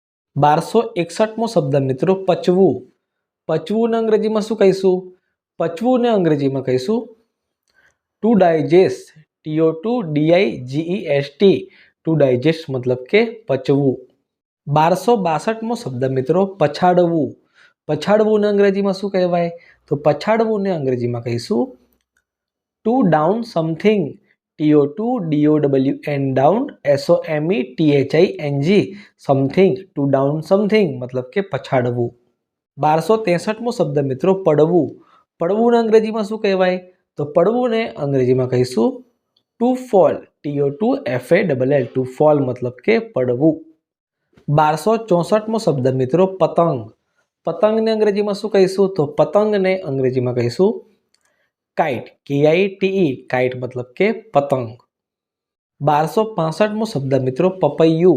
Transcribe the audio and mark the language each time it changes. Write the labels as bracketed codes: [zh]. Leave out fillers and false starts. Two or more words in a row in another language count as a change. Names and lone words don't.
[gu] 1261મો શબ્દ મિત્રો પચવું. પચવું ને અંગ્રેજીમાં શું કહીશું? પચવું ને અંગ્રેજીમાં કહીશું [en] to digest. TO2DIGEST. to digest [gu] મતલબ કે પચવું. 1262મો શબ્દ મિત્રો પછાડવું. પછાડવું ને અંગ્રેજીમાં શું કહેવાય? તો પછાડવું ને અંગ્રેજીમાં કહીશું [en] to down something. TO2DOWN ડાઉન SOMETHING સમથિંગ. to down something [gu] મતલબ કે પછાડવું. 1263મો શબ્દ મિત્રો પડવું. પડવું ને અંગ્રેજીમાં શું કહેવાય? તો પડવું ને અંગ્રેજીમાં કહીશું [en] to fall. [gu] TO2FALL [en] to fall [gu] મતલબ કે પડવું. 1264મો શબ્દ મિત્રો પતંગ. પતંગ ને અંગ્રેજીમાં શું કહીશું? તો પતંગ ને અંગ્રેજીમાં કહીશું કાઇટ. KITE કાઇટ મતલબ કે પતંગ. 1265મો શબ્દ મિત્રો પપૈયું.